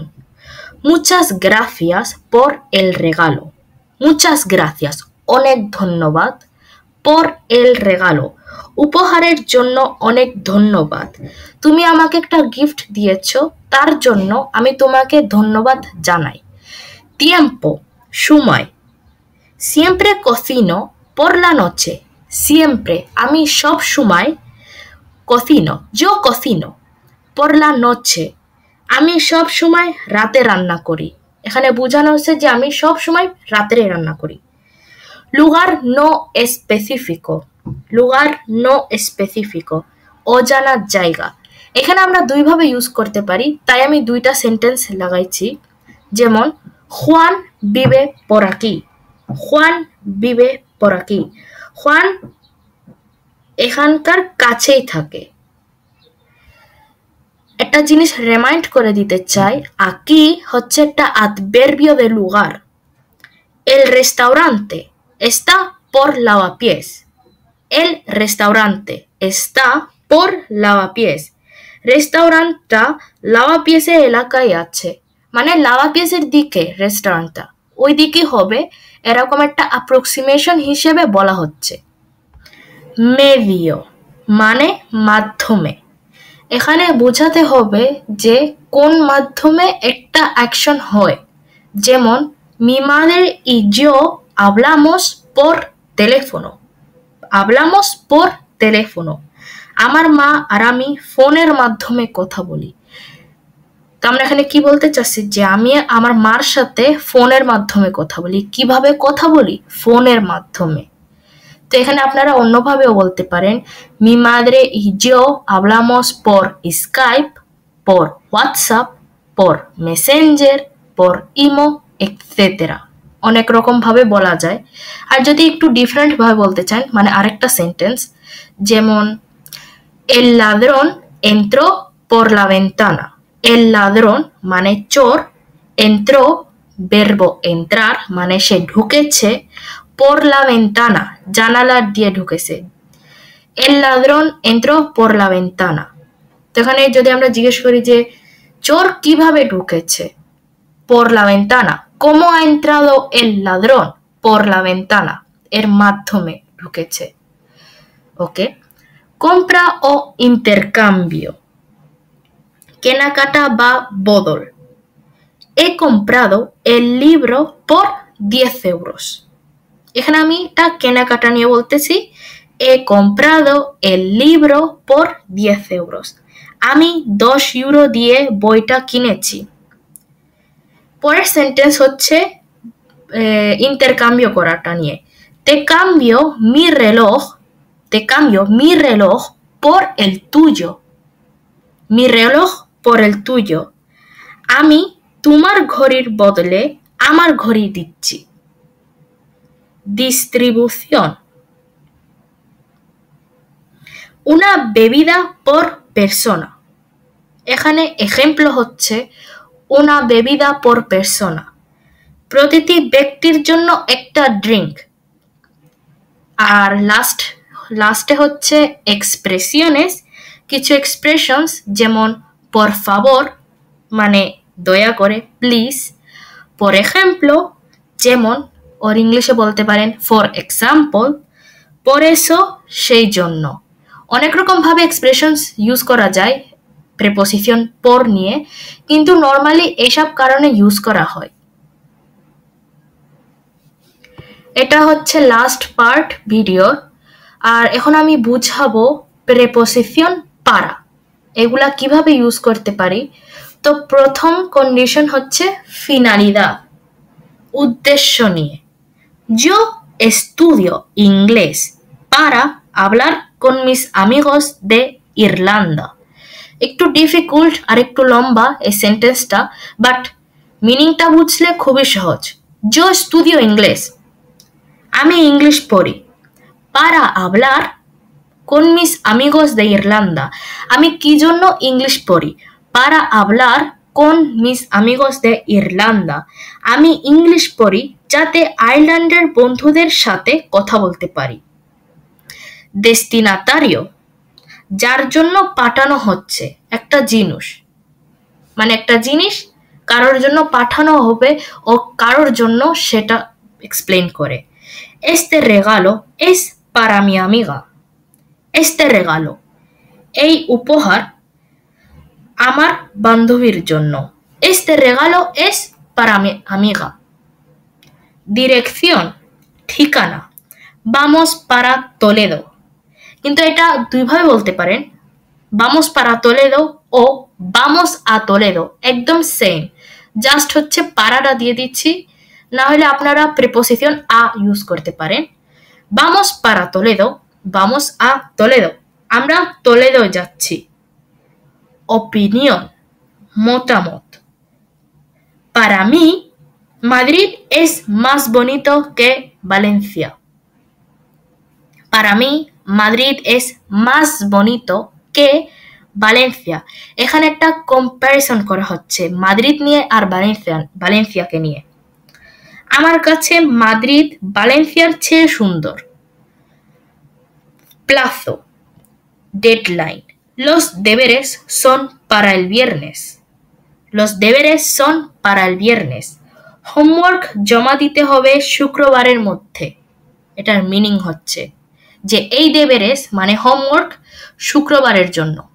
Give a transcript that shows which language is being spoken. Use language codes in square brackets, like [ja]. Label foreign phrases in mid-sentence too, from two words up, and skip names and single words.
[es] muchas gracias por el regalo. muchas gracias [bn] অনেক ধন্যবাদ। [es] por el regalo [bn] উপহারের জন্য অনেক ধন্যবাদ। তুমি আমাকে একটা গিফট দিয়েছ, তার জন্য আমি তোমাকে ধন্যবাদ জানাই। tiempo সময়। [es] siempre cocino por la noche। [bn] siempre আমি সব সময়। [es] cocino yo cocino por la noche [bn] আমি সব সময় রাতে রান্না করি। এখানে বোঝানো হচ্ছে যে আমি সব সময় রাতে রান্না করি। [es] lugar no específico। lugar no específico [bn] অজানা জায়গা। এখানে আমরা দুইভাবে ইউজ করতে পারি, তাই আমি দুইটা সেন্টেন্স লাগাইছি। [es] যেমন Juan vive por aquí। Juan vive por aquí। Juan [bn] এখানকার কাছেই থাকে। একটা জিনিস রিমাইন্ড করে দিতে চাই, aquí হচ্ছে একটা [es] adverbio de lugar। El restaurante está por Lavapiés। El restaurante está por Lavapiés। [bn] রেস্টুরেন্টটা লাভাপিয়েসের এলাকায় আছে, মানে লাভাপিয়েসের দিকে রেস্টুরেন্টটা ওই দিকে হবে, এরকম একটা অ্যাপ্রক্সিমেশন হিসেবে বলা হচ্ছে। মেডিও মানে মাধ্যমে। এখানে বোঝাতে হবে যে কোন মাধ্যমে একটা অ্যাকশন হয়। [es] যেমন mi madre y yo hablamos por teléfono। hablamos por teléfono [bn] আমার মা আর আমি ফোনের মাধ্যমে কথা বলি। তো আমরা এখানে কি বলতে চাচ্ছি যে আমি আমার মার সাথে ফোনের মাধ্যমে কথা বলি। কিভাবে কথা বলি? ফোনের মাধ্যমে। তো এখানে আপনারা অন্যভাবেও বলতে পারেন [es] mi madre y yo hablamos por Skype, por WhatsApp, por Messenger, por Imo, etcétera। [bn] অনেক রকম ভাবে বলা যায়। আর যদি একটু ডিফারেন্ট ভাবে বলতে চান, মানে আরেকটা সেন্টেন্স, যেমন [es] el ladrón entró por la ventana। el ladrón [bn] মানে চোর, [es] entró verbo entrar [bn] মানে সে ঢুকেছে, [es] por la ventana [bn] জানালা দিয়ে ঢুকেছে। [es] el ladrón entró por la ventana। তো এখানে যদি আমরা জিজ্ঞেস করি যে চোর কিভাবে ঢুকেছে, por la ventana। ¿cómo ha entrado el ladrón? por la ventana [bn] এর মাধ্যমে ঢুকেছে। ওকে। [es] compra o intercambio [bn] কেনাকাটা বা বদল। [es] he comprado el libro por 10 euros। [bn] এখানে আমি এটা কেনাকাটা নিয়ে বলতেছি। [es] he comprado el libro por 10 euros। [bn] আমি 10 ইউরো দিয়ে বইটা কিনেছি। পরের সেন্টেন্স হচ্ছে ইন্টারকাম্বিও করাটা নিয়ে। [es] te cambio mi reloj por el tuyo। mi reloj por el tuyo [bn] আমি তোমার ঘড়ির বদলে আমার ঘড়ি দিচ্ছি। [es] distribución una bebida por persona। [bn] এখানে এক্সাম্পল হচ্ছে [es] una bebida por persona [bn] প্রতিটি ব্যক্তির জন্য একটা ড্রিঙ্ক। আর লাস্টে হচ্ছে এক্সপ্রেশনস, কিছু এক্সপ্রেশনস, যেমন [es] por favor [bn] মানে দয়া করে, প্লিজ। [es] por ejemplo [bn] যেমন, ওর ইংলিশে বলতে পারেন [en] for example। [es] por eso [bn] সেই জন্য। অনেক রকম ভাবে এক্সপ্রেশনস ইউজ করা যায় প্রিপোজিশন por নিয়ে, কিন্তু নরমালি এইসব কারণে ইউজ করা হয়। এটা হচ্ছে লাস্ট পার্ট ভিডিওর। আর এখন আমি বুঝাবো প্রিপোজিশন para, এগুলা কিভাবে ইউজ করতে পারি। তো প্রথম কন্ডিশন হচ্ছে ফিনালিদা। উদ্দেশ্য নিয়ে। [es] Yo estudio inglés para hablar con mis amigos de Irlanda. [bn] একটু ডিফিকাল্ট আর একটু লম্বা এই সেন্টেন্সটা, বাট মিনিংটা বুঝলে খুবই সহজ। [es] Yo estudio inglés, [bn] আমি ইংলিশ পড়ি। [es] Para hablar con mis amigos de Irlanda, [bn] আমি কি জন্য ইংলিশ পড়ি? [es] Para hablar con mis amigos de Irlanda, [bn] আমি ইংলিশ পড়ি যাতে আয়ারল্যান্ডের বন্ধুদের সাথে কথা বলতে পারি। Destinatario, যার জন্য পাঠানো হচ্ছে, একটা জিনিস, মানে একটা জিনিস কারোর জন্য পাঠানো হবে ও কারোর জন্য সেটা এক্সপ্লেইন করে। [es] Este regalo es para mi amiga. Este regalo, [bn] এই উপহার আমার বান্ধবীর জন্য। [es] Este regalo es para mi amiga. [bn] Dirección, ঠিকানা। [es] Vamos para Toledo, [bn] কিন্তু এটা দুইভাবে বলতে পারেন, [es] vamos para Toledo ও vamos a Toledo, [bn] একদম সেম, জাস্ট হচ্ছে পারাটা দিয়ে দিচ্ছি, না হলে আপনারা প্রিপোজিশন a ইউজ করতে পারেন। [es] Vamos para Toledo, vamos a Toledo, [bn] আমরা টলেডো যাচ্ছি। Opinión, মতামত। [es] Para mí, Madrid es más bonito que Valencia. Para mí, Madrid es más bonito que Valencia. [bn] এখানে একটা কম্প্যারিজন করা হচ্ছে মাদ্রিদ নিয়ে আর ভালেন্সিয়াকে নিয়ে। আমার কাছে মাদ্রিদ ভালেন্সিয়ার চেয়ে সুন্দর। [es] Plazo, deadline. Los deberes son para el viernes. Los deberes son para el viernes. [bn] হোমওয়ার্ক জমা দিতে হবে শুক্রবারের মধ্যে। এটার মিনিং হচ্ছে যে এই দেবেরেস মানে হোমওয়ার্ক শুক্রবারের জন্য।